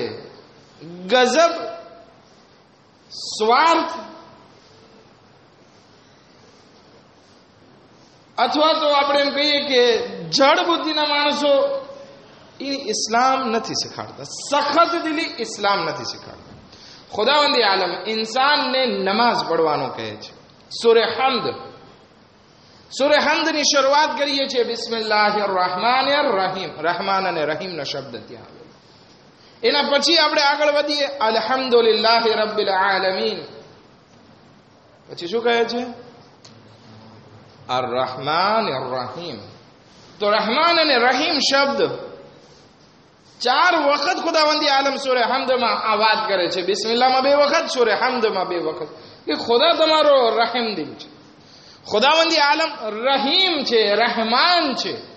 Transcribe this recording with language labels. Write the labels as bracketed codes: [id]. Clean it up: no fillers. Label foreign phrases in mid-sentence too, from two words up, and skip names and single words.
[gu] ગજબ, સ્વાર્થ અથવા તો આપણે એમ કહીએ કે જડ બુદ્ધિના માણસો એ ઇસ્લામ નથી શીખાડતા. સખત દિલી ઇસ્લામ નથી શીખાડતા. ખુદાવંદી આલમ ઇન્સાનને નમાઝ પડવાનું કહે છે. સૂરે હમ્દની શરૂઆત કરીએ છીએ [ar] بسم الله الرحمن الرحيم. [gu] રહેમાન અને રહીમનો શબ્દ ત્યાં આવે. એના પછી આપણે આગળ વધીએ [ar] الحمد لله رب العالمين. [gu] પછી શું કહે છે? [ar] الرحمن الرحيم. [gu] તો રહેમાન અને રહીમ શબ્દ 4 વખત ખુદાવંદી આલમ સૂરે હમ્દમાં આ વાત કરે છે. બિસ્મિલ્લાહમાં 2 વખત, સૂરે હમ્દમાં 2 વખત, કે ખુદા તમારો રહેમદિલ છે. ખુદાવંદી આલમ રહીમ છે, રહેમાન છે.